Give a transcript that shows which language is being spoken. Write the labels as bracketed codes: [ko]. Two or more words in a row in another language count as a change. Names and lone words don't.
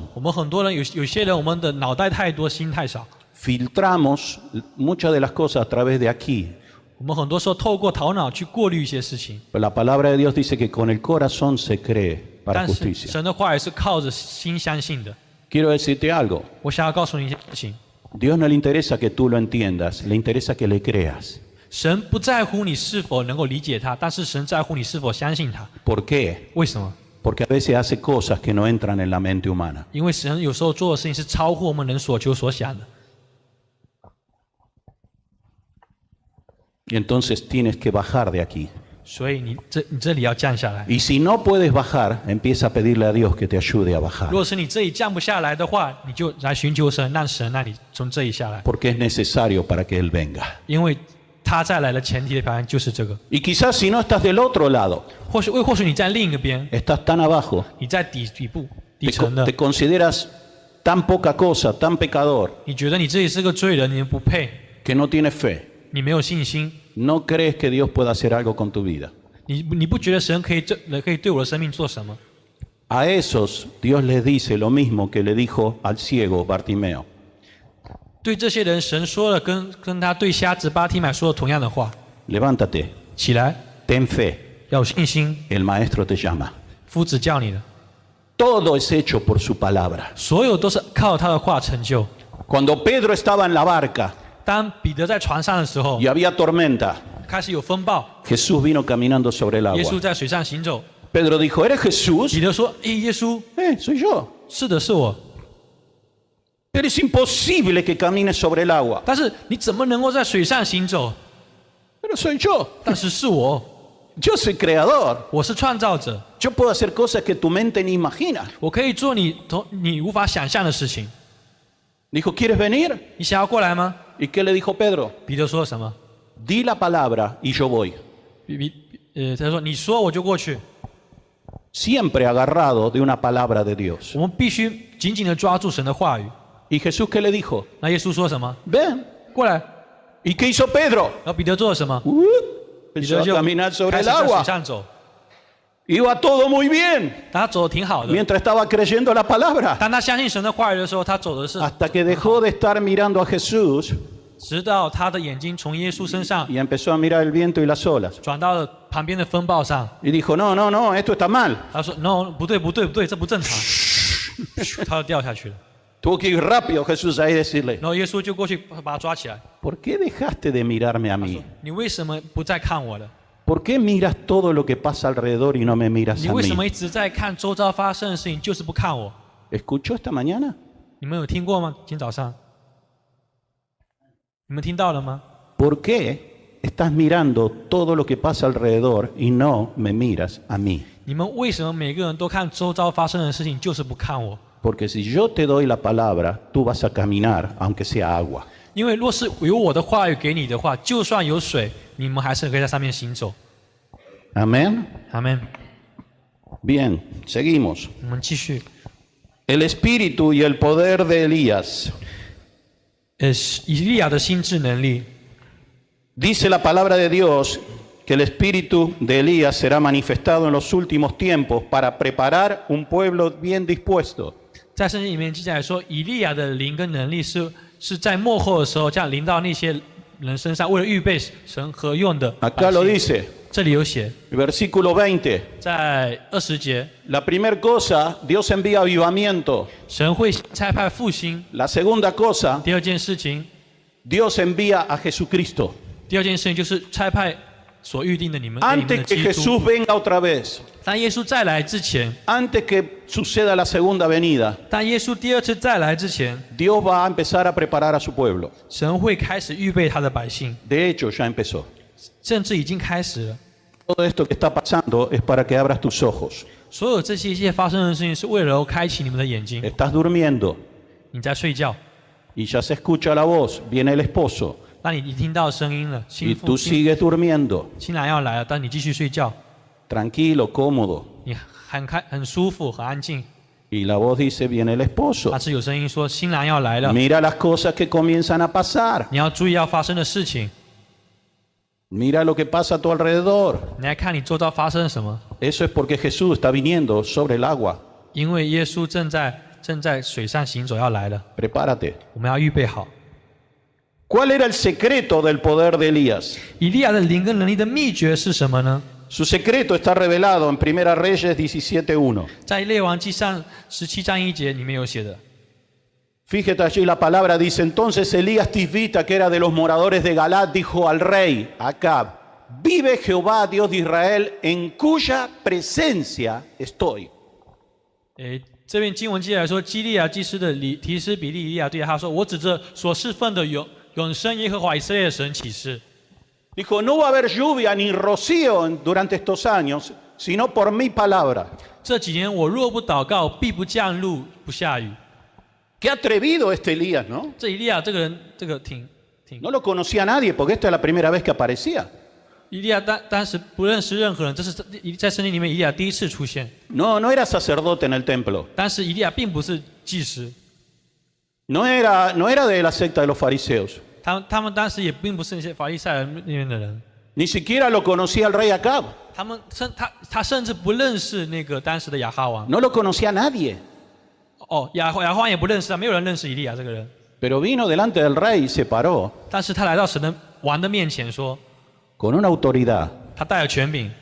[zh] 我们很多人有些人，我们的脑袋太多，心太少。 [es] Filtramos muchas de las cosas a través de aquí. [zh] 我们很多时候透过头脑去过滤一些事情， [es] Pero la palabra de Dios dice que con el corazón se cree para [zh] 但是 [es] justicia. [zh] 神的话也是靠着心相信的。 [es] Quiero decirte algo. [zh] 我想要告诉你一件事情： [es] Dios no le interesa que tú lo entiendas, le interesa que le creas. [zh] 神不在乎你是否能够理解他，但是神在乎你是否相信他。 [es] ¿Por qué? [zh] 为什么？ [es] Porque a veces hace cosas que no entran en la mente humana. [zh] 因为神有时候做的事情是超乎我们能所求所想的， [es] Y entonces tienes que bajar de aquí. [zh] 所以你这里要降下来。 [es] Y si no puedes bajar, empieza a pedirle a Dios que te ayude a bajar. [zh] 如果是你这里降不下来的话，你就来寻求神，让神让你从这里下来， [es] Porque es necesario para que Él venga. [zh] 因为他再来的前提的条件就是这个。 [es] Y quizás si no estás del otro lado, [zh] 或许你在另一个边， [es] estás tan abajo, [zh] 你在底部底层的 [es] te，consideras tan poca cosa, tan pecador, [zh] 你觉得你自己是个罪人，你不配， [es] que no tienes fe. [zh] 你没有信心， [es] No crees que Dios pueda hacer algo con tu vida. [zh] 你不觉得神可以对我的生命做什么？ [es] A esos Dios les dice lo mismo que le dijo al ciego Bartimeo. [zh] 对这些人，神说了跟他对瞎子巴提买说的同样的话： [es] Levántate, [zh] 起来， [es] ten fe, [zh] 要有信心， [es] el maestro te llama. [zh] 夫子叫你的， [es] Todo es hecho por su palabra. [zh] 所有都是靠他的话成就。 [es] Cuando Pedro estaba en la barca [zh] 当彼得在船上的时候 [es] y，había tormenta, [zh] 开始有风暴， [es] Jesús vino caminando sobre el [zh] 耶稣 [es] agua. [zh] 在水上行走。 [es] Pedro dijo, ¿eres Jesús? [zh] 彼得说：“耶稣， [es] Soy yo. [zh] 是的，是我。 [es] Pero es imposible que camines sobre el agua. [zh] 但是你怎么能够在水上行走？ [es] Pero soy yo. [zh] 但是是我， [es] Yo soy creador. [zh] 我是创造者， [es] Yo puedo hacer cosas que tu mente ni imagina. [zh] 我可以做你无法想象的事情。 [es] Dijo, ¿quieres venir? [zh] 你想要过来吗？” [es] ¿Y qué le dijo Pedro? [zh] 彼得说什么？ [es] Di la palabra y yo voy. [zh] 他说：“你说我就过去。 [es] Siempre agarrado de una palabra de Dios. [zh] 我们必须紧紧地抓住神的话语。 [es] ¿Y Jesús qué le dijo? [zh] 那耶稣说什么？ [es] Ven. [zh] 过来。 [es] ¿Y qué hizo Pedro? [zh] 然后彼得做了什么？彼 [es] Empezó [zh] 得 [es] a [zh] 就 [es] caminar sobre [zh] 开 [es] el [zh] 始在水 [es] agua. [zh] 上走。 [es] Iba todo muy bien [zh] 他走的挺好的。 [es] mientras estaba creyendo la palabra. [zh] 当他相信神的话语的时候，他走的是， [es] Hasta que dejó de estar mirando a Jesús [zh] 直到他的眼睛从耶稣身上 [es] y empezó a mirar el viento y las olas. [zh] 转到了旁边的风暴上。 [es] Y dijo, no, no, no, esto está mal. [zh] 他说：“No，不对，不对，不对，这不正常。”他就掉下去了。 [es] Tuvo que ir rápido Jesús ahí y decirle, [zh] 然后耶稣就过去把他抓起来。 [es] ¿por qué dejaste de mirarme a mí? [zh] 你为什么不再看我了？ [es] ¿Por qué miras todo lo que pasa alrededor y no me miras [zh] 你 [es] a [zh] 为什么 [es] mí? [zh] 一直在看周遭发生的事情，就是不看我？ [es] ¿Escuchó esta mañana? [zh] 你们有听过吗？今天早上，你们听到了吗？ [es] ¿Por qué estás mirando todo lo que pasa alrededor y no me miras a mí? [zh] 你们为什么每个人都看周遭发生的事情，就是不看我？ [es] Porque si yo te doy la palabra, tú vas a caminar, aunque sea agua. [zh] 因为若是有我的话语给你的话，就算有水，你们还是可以在上面行走。 [es] Amén. [zh] 阿门。 [es] Bien, seguimos. [zh] 我们继续。 [es] El espíritu y el poder de Elías. [zh] 以利亚的心智能力， [es] Dice la palabra de Dios que el espíritu de Elías será manifestado en los últimos tiempos para preparar un pueblo bien dispuesto. [zh] 在圣经里面记载说，以利亚的灵跟能力是在末后的时候，这样临到那些人身上，为了预备神合用的百 [es] Acá lo [zh] 姓。 [es] dice, [zh] 这里有写， [es] versículo 20. [zh] 在20节， [es] La primera cosa, Dios envía avivamiento. [zh] 神会差派复兴。 [es] La segunda cosa, [zh] 第二件事情， [es] Dios envía a Jesucristo. [zh] 第二件事情就是差派所预定的你们给你们 [es] Antes [zh] 的 [es] que [zh] 基督。 [es] Jesús venga otra vez, [zh] 当耶稣再来之前， [es] antes que suceda la segunda venida, [zh] 当耶稣第二次再来之前， [es] Dios va a empezar a preparar a su pueblo. [zh] 神会开始预备他的百姓， [es] De hecho, ya empezó. [zh] 甚至已经开始了。 [es] Todo esto que está pasando es para que abras tus ojos. [zh] 所有这些一切发生的事情，是为了开启你们的眼睛。 [es] Estás durmiendo [zh] 你在睡觉， [es] y ya se escucha la voz, viene el esposo [zh] 当你听到声音了， [es] y tú sigues durmiendo, [zh] 新郎要来了，但你继续睡觉， [es] tranquilo, cómodo. [zh] 你很舒服，很安静。 [es] Y la voz dice, viene el esposo. [zh] 但是有声音说新郎要来了， [es] Mira las cosas que comienzan a pasar. [zh] 你要注意要发生的事情。 [es] Mira lo que pasa a tu alrededor. [zh] 你来看你周遭发生了什么， [es] Eso es porque Jesús está viniendo sobre el agua. [zh] 因为耶稣正在水上行走要来了， [es] Prepárate. [zh] 我们要预备好。 [es] ¿Cuál era el secreto del poder de Elías? [zh] 以利亚的灵跟能力的秘诀是什么呢？ [es] Su secreto está revelado en 1 Reyes 17:1. [zh] 在列王记上17章1节里面有写的。 [es] Fíjate allí la palabra dice, entonces Elías Tisbita, que era de los moradores de Galat, dijo al rey Acab, vive Jehová, Dios de Israel, en cuya presencia estoy. [zh] 这边经文记载说，基利亚祭司的提斯比利以利亚对他说：“我指着所侍奉的永生耶和华以色列的神起誓。” [es] Dijo, no va a haber lluvia ni rocío durante estos años, sino por mi palabra. [zh] 这几年我若不祷告，必不降露，不下雨。 [es] Qué atrevido este Elías, ¿no? [zh] 这以利亚这个人，这个挺 [es] No lo conocía nadie porque esta es la primera vez que aparecía. [zh] 以利亚当时不认识任何人，这是在圣经里面以利亚第一次出现。 [es] No era sacerdote en el templo. [zh] 但是以利亚并不是祭司， [es] No era de la secta de los fariseos. [zh] 他们当时也并不是那些法利赛人那边的人， [es] Ni siquiera lo conocía el rey Acab. [zh] 他甚至不认识那个当时的亚哈王。 [es] No lo conocía nadie. [zh] 哦，亚哈王也不认识啊，没有人认识以利亚这个人。 [es] Pero vino delante del rey y se paró [zh] 但是他来到神的王的面前说， [es] con una autoridad. [zh] 他带了权柄，